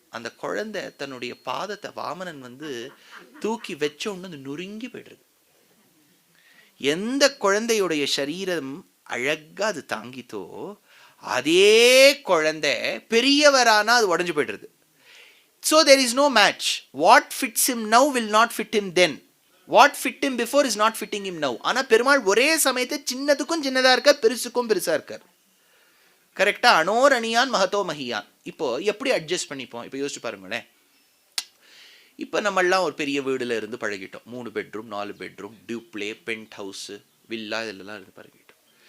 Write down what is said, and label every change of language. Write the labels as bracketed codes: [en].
[ta] அந்த குழந்தை தன்னுடைய பாதத்தை வாமனன் வந்து தூக்கி வச்ச ஒன்று நொறுங்கி போய்டுறது. எந்த குழந்தையுடைய சரீரம் அழகா அது தாங்கித்தோ அதே குழந்தை பெரியவரானா அது உடஞ்சு போய்டுறது. [en] So there is no match. What fits him now will not fit him then. What fit him before is not fitting him now. [ta] ஆனால் பெருமாள் ஒரே சமயத்தை சின்னதுக்கும் சின்னதாக இருக்கார், பெருசுக்கும் பெருசாக இருக்கார். கரெக்டா? [sa] அணோர் அணியான் மகதோ மஹியான். [ta] இப்போ எப்படி அட்ஜஸ்ட் பண்ணிப்போம்? இப்போ யோசிச்சு பாருங்களேன். இப்போ நம்மளாம் ஒரு பெரிய வீடுல இருந்து பழகிட்டோம். 3 bedroom 4 bedroom Dupleix pent house villa இதெல்லாம் இருந்து பழகிட்டோம்.